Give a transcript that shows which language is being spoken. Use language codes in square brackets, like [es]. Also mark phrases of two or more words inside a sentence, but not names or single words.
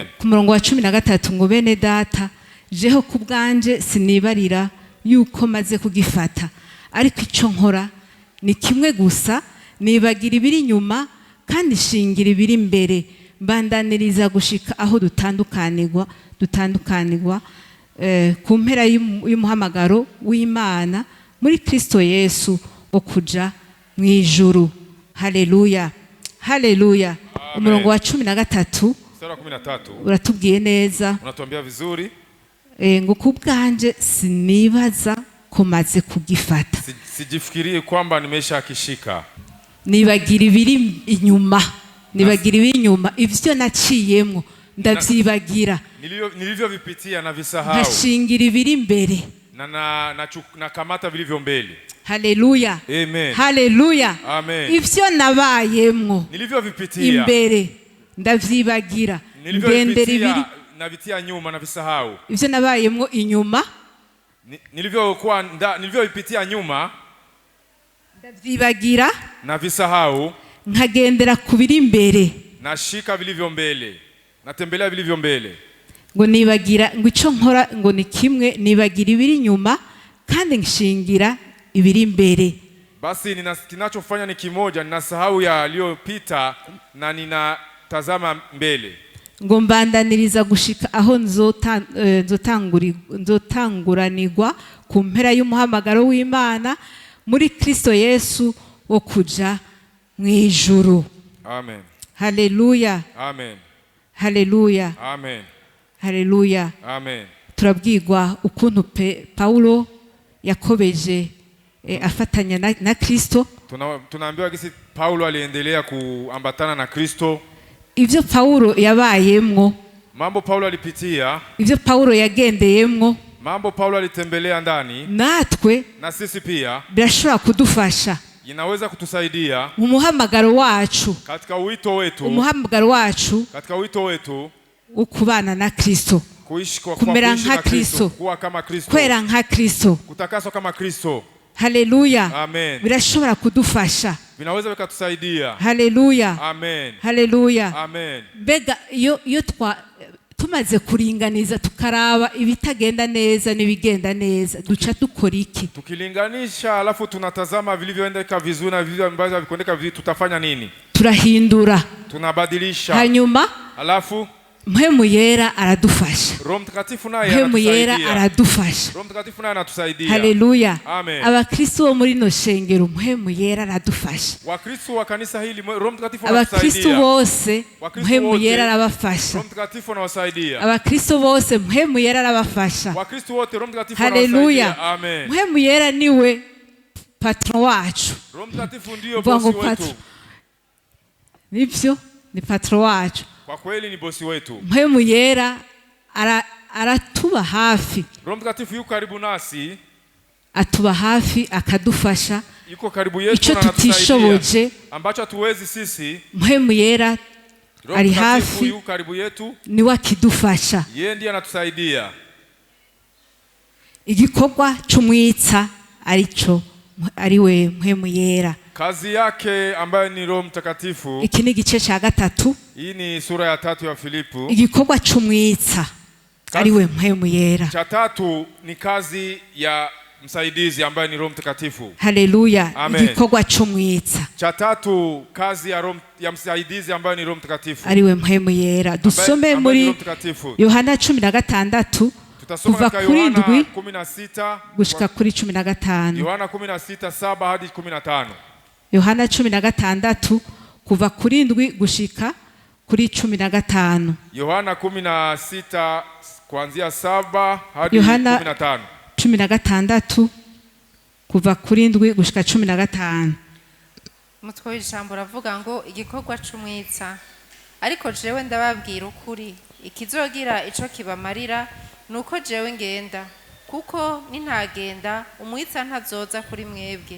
[rn] Ku murongo wa 13 ngo bene data, jeho ku bwanje sinibarira yuko maze kugifata, ariko ico nkora ni kimwe gusa, nibagira ibiri inyuma kandi shingira ibiri imbere, mbandaniriza gushika aho dutandukanirwa ku mpera y'umuhamagaro w'Imana muri Kristo Yesu wo kuja mu ijuru. Haleluya, haleluya. Umurongo wa 13 uratubwiye neza, [sw] unatuambia vizuri, [rn] ngo ku bwanje sinibaza ko maze kugifata, [sw] sijifikirie kwamba nimesha kishika, [rn] nibagira ibiri inyuma, ivyo naciyemwo ndavyibagira, [sw] nilivyovipitia na visahau, [rn] nkashingira ibiri imbere, [sw] na kamata vilivyo mbele. [rn] Haleluya. Amen. Haleluya. Amen. Ivyo nabayemwo [sw] Nilivyovipitia [rn] imbere ndavyibagira ngendera ibiri [sw] navitia nyuma na visahau. [rn] Ivyo nabayemwo inyuma [sw] nilivyovipitia nyuma [rn] ndavyibagira [sw] na visahau, [rn] nkagendera kubiri imbere, [sw] nashika vilivyo mbele, natembelea vilivyo mbele. [rn] Ngo nibagira ngo ico nkora ngo ni kimwe, nibagira ibiri inyuma kandi nshingira ibiri imbere. [sw] Basi kinachofanya ni kimoja, ninasahau yaliyopita na ninatazama mbele. [rn] Ngo mbandaniriza gushika aho nzotanguranirwa ku mpera y'umuhamagaro w'Imana muri Kristo Yesu wo kuja mwijuru. Amen. Haleluya. Amen. Haleluya. Amen. Haleluya. Amen. Turabwirwa ukuntu Paulo yakobeje afatanya na Kristo. [sw] Tunaambiwa kisi Paulo aliendelea kuambatana na Kristo. [rn] Ivyo Paulo yabayemwo, [sw] mambo Paulo alipitia, [rn] ivyo Paulo yagendeyemwo, [sw] mambo Paulo alitembelea ndani, [rn] natwe [sw] na sisi pia [rn] birashobora kudufasha, [sw] inaweza kutusaidia [rn] umuhamagaro wacu, [sw] katika wito wetu, [rn] umuhamagaro wacu [sw] katika wito wetu [rn] ukubana na Kristo, [sw] kuishi [rn] kumera nka Kristo, [sw] kuwa kama Kristo, [rn] kwera nka Kristo, [sw] kutakaswa kama Kristo. Haleluya. Amen. [rn] Birashobora kudufasha, [sw] vinaweza vikatusaidia. Haleluya. Amen. Haleluya. Amen. [rn] Mbega iyo tumaze kuringaniza tukaraba ibitagenda neza n'ibigenda neza, duca dukora iki? [sw] Tukilinganisha alafu tunatazama vilivyoendeka vizuri na vilivyo ambavyo havikuendeka vizuri, tutafanya nini? [rn] Turahindura, [sw] tunabadilisha. [rn] Hanyuma [sw] alafu [rn] Mpwemu Yera aradufasha. [sw] Roho Mtakatifu naye [rn] Mpwemu Yera aradufasha. [sw] Roho Mtakatifu naye anatusaidia. Haleluya. Amen. [rn] Abakristo bo muri no shengero Mpwemu Yera aradufasha. [sw] Wakristo wa kanisa hili Roho Mtakatifu anatusaidia. [rn] Abakristo bose Mpwemu Yera arabafasha. [sw] Roho Mtakatifu anawasaidia. [rn] Abakristo bose Mpwemu Yera arabafasha. [sw] Wakristo wote Roho Mtakatifu anawasaidia. Haleluya. Amen. [rn] Mpwemu Yera niwe patron wacu. [sw] Roho Mtakatifu ndio bosi wetu. [rn] Nivyo ni patron wacu. [sw] Kwa kweli ni bosi wetu. [rn] Mpwemu Yera aratuba hafi. [sw] Roho Mtakatifu yuko karibu nasi, [rn] atuba hafi akadufasha. [sw] Yuko karibu yetu [rn] ico [sw] na anatusaidia ambacho hatuwezi sisi. [rn] Mpwemu Yera ari hafi, [sw] yuko karibu yetu, [rn] ni wakidufasha. [sw] Yeye ndiye anatusaidia. [rn] Igikorwa c'umwitsa ariwe Mpwemu Yera. [sw] Kazi yake ambayo ni Roho Mtakatifu. [rn] Iki ni igice ca gatatu. [sw] Hii ni sura ya 3 ya Filipo. [rn] Igikorwa c'umwitsa ariwe Mpwemu Yera. [sw] Cha 3 ni kazi ya msaidizi ambaye ni Roho Mtakatifu. [rn] Haleluya. Igikorwa c'umwitsa. [sw] Cha 3 kazi ya msaidizi ambaye ni Roho Mtakatifu. [rn] Ariwe Mpwemu Yera. Dusome muri Yohana 16 kuva kuri 7 gushika kuri 15. [sw] Yohana 16:7 hadi 15. [rn] Yohana 16 kuva kuri 7 gushika kuri 15. [sw] Yohana 16 kuanzia 7 hadi Yohana 15. [rn] 16 kuva kuri 7 gushika 15. Umutwe w'ijambo uravuga ngo igikorwa c'umwitsa. Ariko jewe ndababwira ukuri, ikizogira ico kibamarira nuko jewe ngenda, kuko nintagenda umwitsa ntazoza kuri mwebwe.